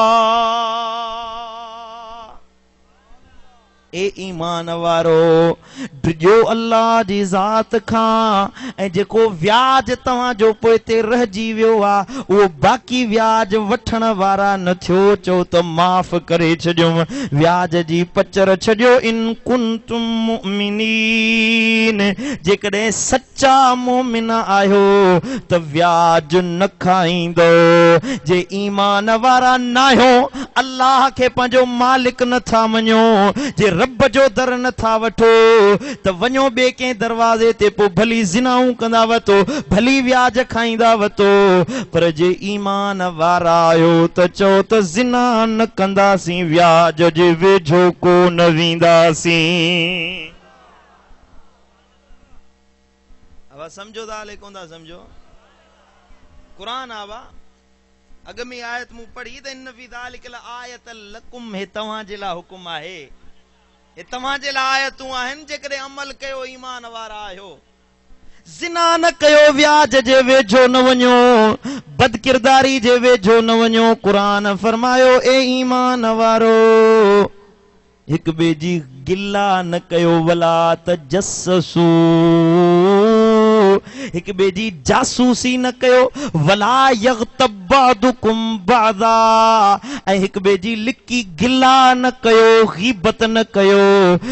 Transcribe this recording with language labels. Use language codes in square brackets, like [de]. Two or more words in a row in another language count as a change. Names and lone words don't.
[sd] ए ईमान वारो डिजो अल्लाह जी ज़ात खां ऐं जेको व्याज तव्हांजो पोइ ते रहिजी वियो आहे उहो बाक़ी व्याज वठण वारा न थियो चओ त माफ़ करे छॾियो व्याज जी पचर छॾियो [ar] إن كنتم مؤمنين [sd] जेकॾहिं सच्चा मोमिन आहियो त व्याज न खाईंदो। जे ईमान वारा न आहियो अल्लाह के पंहिंजो मालिक नथा मञो, जे रब जो दर नथा वठो त वञो ॿिए कंहिं दरवाज़े ते, पोइ भली ज़िनाऊं कंदा वतो, भली व्याज खाईंदा वतो, पर जे ईमान वारा आहियो त चओ त ज़िना न कंदासीं, व्याज जे वेझो को न वेंदासीं। अब समझो था ले कोन था समझो? कुरान आवा अग में आयत मूं पढ़ी त [ar] إن في ذلك لآية لكم, [sd] हे तव्हां जे लाइ हुकुम आहे, हे तव्हां जे लाइ आयतूं आहिनि जेकॾहिं अमल कयो, ईमान वारा आहियो। ज़िना न कयो, व्याज जे वेझो न वञो, बदकिरदारी जे वेझो न वञो। कुरान फरमायो ए ईमान वारो हिक ॿिए जी गिला न कयो, [ar] ولا تجسسوا, [sd] हिक ॿिए जी जासूसी न कयो, [ar] ولا يغتب بعضكم بعضا, [sd] ऐं हिक ॿिए जी लिकी गिला न कयो, ग़ीबत न कयो।